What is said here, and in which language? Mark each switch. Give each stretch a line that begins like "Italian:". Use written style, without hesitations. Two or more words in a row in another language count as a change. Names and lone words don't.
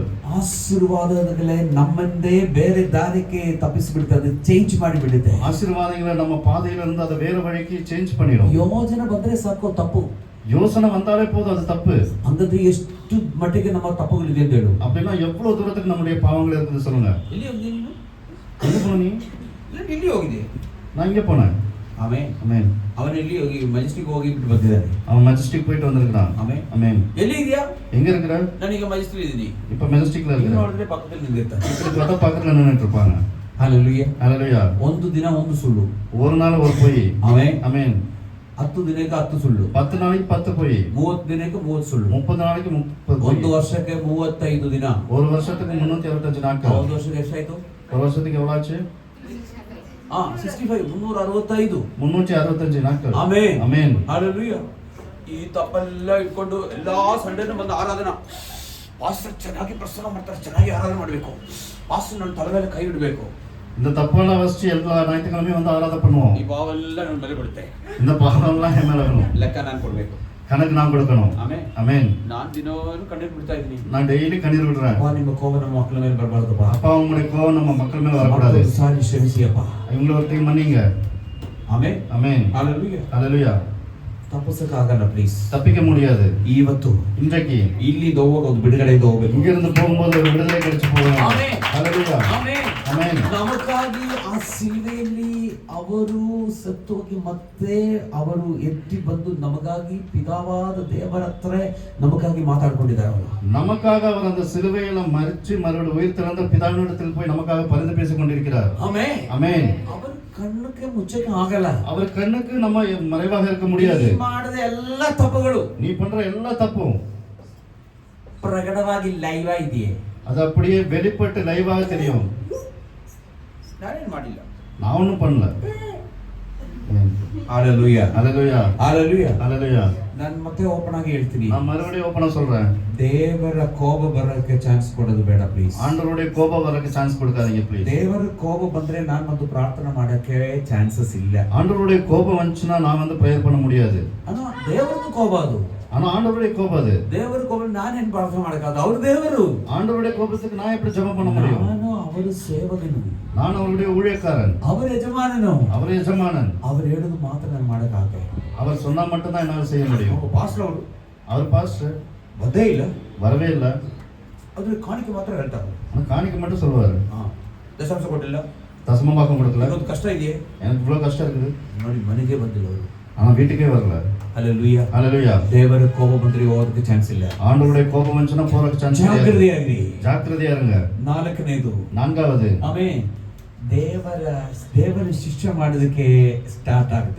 Kannada: ಆಶೀರ್ವಾದಗಳೇ ನಮ್ಮನ್ನೇ ಬೇರೆ ದಾರಿಗೆ ತಪ್ಪಿಸಿಬಿಡುತ್ತೆ, ಚೇಂಜ್ ಮಾಡಿಬಿಡುತ್ತೆ.
Tamil: ஆசீர்வாதங்களை நம்ம பாதையில இருந்து அதை வேற வழிக்கு சேஞ்ச் பண்ணிடும்.
Kannada: ಯೋಜನೆ ಬಂದ್ರೆ ಸಾಕು ತಪ್ಪು.
Tamil: யோசனை வந்தாலே போதும் அது தப்பு.
Kannada: ಅಂದದ್ದು ಎಷ್ಟು ಮಟ್ಟಿಗೆ ನಮ್ಮ ತಪ್ಪುಗಳಿದೆ ಅಂತ ಹೇಳು.
Tamil: அப்படின்னா எவ்வளவு தூரத்துக்கு நம்முடைய பாவங்கள் இருக்குது சொல்லுங்க.
Kannada: ಎಲ್ಲಿ ಹೋಗಿದೆ ನೀನು?
Tamil: எங்க போன நீ?
Kannada: ಇಲ್ಲಿ ಹೋಗಿದೆ.
Tamil: நான் இங்க போனேன்.
Kannada: ಆಮೆನ್.
Tamil: ஆமென்.
Kannada: ಅವನು ಎಲ್ಲಿ ಹೋಗಿ ಮೆಜೆಸ್ಟಿಕ್ ಹೋಗಿ ಬಿಟ್ಟು ಬಂದಿದ್ದಾನೆ.
Tamil: அவன் மெஜஸ்டிக் போயிட்டு வந்திருக்கான்.
Kannada: ಆಮೆನ್.
Tamil: ஆமென்.
Kannada: ಎಲ್ಲಿ ಇದೆಯಾ?
Tamil: எங்க இருக்கிற?
Kannada: ನಾನೀಗ ಮೆಜೆಸ್ಟಿಕ್ ಇದ್ದೀನಿ.
Tamil: இப்ப மெஜஸ்டிக்ல
Kannada: ನೀನು
Tamil: இருக்கிற.
Kannada: ನೋಡಿದ್ರೆ ಪಕ್ಕದಲ್ಲಿ ನಿಂತಿರ್ತಾನೆ.
Tamil: இப்படி பார்த்தா பக்கத்துல நின்னுட்டு இருப்பாங்க.
Kannada: ಹಲ್ಲೇಲೂಯಾ.
Tamil: ஹalleluya.
Kannada: ಒಂದು ದಿನ ಒಂದು ಸುಳ್ಳು.
Tamil: ஒரு நாள் ஒரு பொய்.
Kannada: ಆಮೆನ್.
Tamil: ஆமென்.
Kannada: 10 ದಿನಕ್ಕೆ 10 ಸುಳ್ಳು.
Tamil: 10 நாளைக்கு 10 பொய்.
Kannada: 30 ದಿನಕ್ಕೆ 30 ಸುಳ್ಳು.
Tamil: 30 நாளைக்கு 30 பொய்.
Kannada: ಒಂದು ವರ್ಷಕ್ಕೆ 35 ದಿನ.
Tamil: ஒரு வருஷத்துக்கு 365 நாட்கள்.
Kannada: ಒಂದು ವರ್ಷಕ್ಕೆ ಎಷ್ಟಾಯ್ತು?
Tamil: ஒரு வருஷத்துக்கு எவ்வளவு ஆச்சு?
Kannada: 65, 365.
Tamil: 365 நாட்கள்.
Kannada: ಆಮೆನ್.
Tamil: ஆமென்.
Kannada: ಹಲ್ಲೇಲೂಯಾ. ಈ ತಪ್ಪೆಲ್ಲ ಇಟ್ಕೊಂಡು ಎಲ್ಲಾ ಸಂಡೇನೂ ಬಂದು ಆರಾಧನಾ, ಪಾಸ್ಟರ್ ಚೆನ್ನಾಗಿ ಪ್ರಸಂಗ ಮಾಡ್ತಾರೆ, ಚೆನ್ನಾಗಿ ಆರಾಧನೆ ಮಾಡಬೇಕು, ಪಾಸ್ಟರ್ ನನ್ನ ತಲೆ ಮೇಲೆ ಕೈ ಇಡಬೇಕು.
Tamil: இந்த தப்பெல்லாம் வச்சு எல்லா ஞாயிற்றுக்கிழமையும் வந்து ஆராதனை பண்ணுவோம்.
Kannada: ಈ ಭಾವೆಲ್ಲ ನನ್ನ ಮೇಲೆ ಬಿಡುತ್ತೆ.
Tamil: இந்த பாவம்லாம் என் மேல வரும்.
Kannada: ಲೆಕ್ಕ ನಾನು ಕೊಡ್ಬೇಕು.
Tamil: கணக்கு நான் கொடுக்கணும்.
Kannada: ಆಮೆನ್.
Tamil: ஆமென்.
Kannada: ನಾನು ದಿನವೂ ಕಣ್ಣೀರು ಬಿಡ್ತಾ ಇದ್ದೀನಿ.
Tamil: நான் டெய்லி கண்ணீர் விடுறேன்.
Kannada: ಅಪ್ಪ, ನಿಮ್ಮ ಕೋಪ ನಮ್ಮ ಮಕ್ಕಳ ಮೇಲೆ ಬರಬಾರ್ದಪ್ಪ.
Tamil: அப்பா, உங்களுடைய கோவம் நம்ம மக்கள் மேல வரக்கூடாது.
Kannada: ಮತ್ತೊಂದು ಸಾರಿ ಕ್ಷಮಿಸಿಯಪ್ಪ.
Tamil: இவங்களை ஒருத்தையும் மன்னிங்க.
Kannada: ಆಮೆನ್.
Tamil: ஆமென்.
Kannada: ಹಲ್ಲೇಲೂಯಾ.
Tamil: ஹalleluya.
Kannada: ತಪ್ಪಿಸಕ್ಕಾಗಲ್ಲ ಪ್ಲೀಸ್.
Tamil: தப்பிக்க முடியாது.
Kannada: ಇವತ್ತು
Tamil: இன்றைக்கு
Kannada: ಇಲ್ಲಿಂದ ಹೋಗುವಾಗ ಒಂದು ಬಿಡುಗಡೆಯಿಂದ ಹೋಗ್ಬೇಕು.
Tamil: இங்க இருந்து போகும்போது ஒரு விடுதலை கிடைச்சு போகணும். ஆமென். ஹalleluya.
Kannada: ಆಮೆನ್.
Tamil: ஆமென்.
Kannada: ನಮಗಾಗಿ ಆ ಸಿಲುವೆಯಲ್ಲಿ ಅವರು ಸತ್ತೋಗಿ ಮತ್ತೆ ಅವರು ಎತ್ತಿ ಬಂದು ನಮಗಾಗಿ ಪಿತಾವಾದ ದೇವರ ಹತ್ರ ನಮಗಾಗಿ ಮಾತಾಡ್ಕೊಂಡಿದ್ದಾರೆ ಅವರು.
Tamil: நமக்காக அவர் அந்த சிலுவையில மரிச்சு மறுபடியும் உயிர் திறந்த பிதாவினிடத்தில் போய் நமக்காக பரிந்து பேசிக் கொண்டிருக்கிறார்.
Kannada: ಆಮೆನ್.
Tamil: ஆமென்.
Kannada: ಅವರ ಕಣ್ಣಕ್ಕೆ ಮುಚ್ಚಕ್ಕೆ ಆಗಲ್ಲ.
Tamil: அவர் கண்ணுக்கு நம்ம மறைவாக இருக்க முடியாது.
Kannada: ನೀ ಮಾಡಿದ ಎಲ್ಲ ತಪ್ಪುಗಳು,
Tamil: நீ பண்ற எல்லா தப்பும்
Kannada: ಪ್ರಕಟವಾಗಿ ಲೈವ್ ಇದೆಯೇ?
Tamil: அது அப்படியே வெளிப்பட்டு லைவாக தெரியும்.
Kannada: ನಾನೇನು ಮಾಡಿಲ್ಲ.
Tamil: நான் ஒன்றும் பண்ணல. ஆமென். Hallelujah. Hallelujah. Hallelujah. Hallelujah.
Kannada: ನಾನು ಮತ್ತೆ ಓಪನ್ ಆಗಿ ಹೇಳ್ತೀನಿ,
Tamil: நான் மறுபடியும் ஓப்பனா சொல்றேன்,
Kannada: ದೇವರ ಕೋಪ ಬರೋಕ್ಕೆ ಚಾನ್ಸ್ ಕೊಡೋದು ಬೇಡ ಪ್ಲೀಸ್.
Tamil: ஆண்டவருடைய கோபம் வரக்கு சான்ஸ் கொடுக்காதீங்க ப்ளீஸ்.
Kannada: ದೇವರ ಕೋಪ ಬಂದ್ರೆ ನಾನು ಒಂದು ಪ್ರಾರ್ಥನೆ ಮಾಡಕ್ಕೆ ಚಾನ್ಸಸ್ ಇಲ್ಲ.
Tamil: ஆண்டவருடைய கோபம் வந்துச்சுன்னா நான் வந்து ப்ரேயர் பண்ண முடியாது.
Kannada: ಆனா ದೇವರದು ಕೋಪ ಅದು. ஆனா ஆண்டவருடைய கோபம் அது. ದೇವರ ಕೋಪ ನಾನು ಏನು ಪ್ರಾರ್ಥನೆ ಮಾಡಕ್ಕಾಗದು? ಅವರು ದೇವರು.
Tamil: ஆண்டவருடைய கோபத்துக்கு நான் எப்படி ஜெபம் பண்ண முடியும்?
Kannada: ನಾನು ಅವರ ಸೇವಕನು,
Tamil: நான் அவருடைய ஊழியக்காரன்,
Kannada: ಅವರ ಯಜಮಾನನು,
Tamil: அவர் எஜமானன்.
Kannada: ಅವರು ಹೇಳೋದು ಮಾತ್ರ ನಾನು ಮಾಡಕ್ಕಾಗತ್ತೆ.
Tamil: அவர் சொன்னா மட்டும் தான் என்னால செய்ய முடியும்.
Kannada: ಪಾಸ್ಟರ್ ಅವರು
Tamil: அவர் பாஸ்டர்
Kannada: ಬಂದೇ ಇಲ್ಲ,
Tamil: வரவே இல்லை,
Kannada: ಅದ್ರ ಕಾಣಿಕೆ ಮಾತ್ರ ಹೇಳ್ತಾರೆ.
Tamil: ஆனா காணிக்க மட்டும் சொல்லுவாரு.
Kannada: ದಶಾಂಶ ಕೊಟ್ಟಿಲ್ಲ,
Tamil: தசமபாகம் கொடுக்கல,
Kannada: ಒಂದು ಕಷ್ಟ ಇದೆಯೇ,
Tamil: எனக்கு இவ்வளவு கஷ்டம் இருக்குது,
Kannada: ನೋಡಿ ಮನೆಗೆ ಬಂದಿಲ್ಲ ಅವರು.
Tamil: ஆனா வீட்டுக்கே வரல.
Kannada: ಹಲ್ಲೆಲೂಯಾ.
Tamil: ஹalleluya.
Kannada: ದೇವರ ಕೋಪ ಬಂದ್ರೆ ಹೋಗೋದಕ್ಕೆ ಚಾನ್ಸ್ ಇಲ್ಲ.
Tamil: ஆண்டவருடைய கோபம் வந்துச்சுன்னா போறதுக்கு சான்ஸ் இல்லை.
Kannada: ಜಾಗೃತಿಯಾಗಿರಿ.
Tamil: ஜாக்கிரதையா இருங்க.
Kannada: ನಾಲ್ಕನೇದು,
Tamil: நான்காவது,
Kannada: ಆಮೆನ್, ದೇವರ ಶಿಕ್ಷೆ ಮಾಡೋದಕ್ಕೆ ಸ್ಟಾರ್ಟ್ ಆಗುತ್ತೆ.